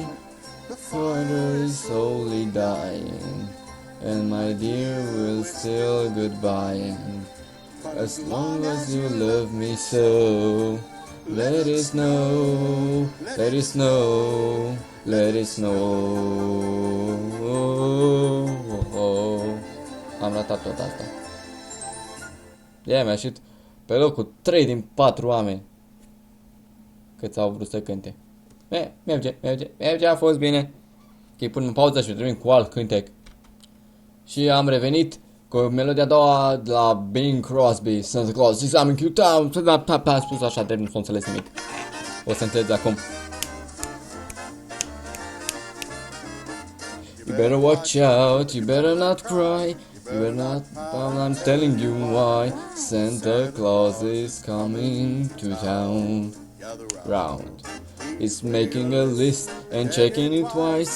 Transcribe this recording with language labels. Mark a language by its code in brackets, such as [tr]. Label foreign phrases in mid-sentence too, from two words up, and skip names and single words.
[en] The fire is slowly dying, and my dear will still goodbying. As long as you love me so, let it snow, let it snow, let it snow. [ro] Am ratat tot asta. Mi-a ieșit pe locul 3 din 4 oameni cât au vrut să cânte. Merge, a fost bine. Ok, punem pauză și revin cu alt cântec. Și am revenit cu melodia a doua de la Bing Crosby, Santa Claus is coming to town. A spus așa, de nu s-o înțeles nimic. O să înțelegi acum. [en] You better watch out, you better not cry. You better not, I'm telling you why. Santa Claus is coming to town. Round. He's making a list and checking it twice.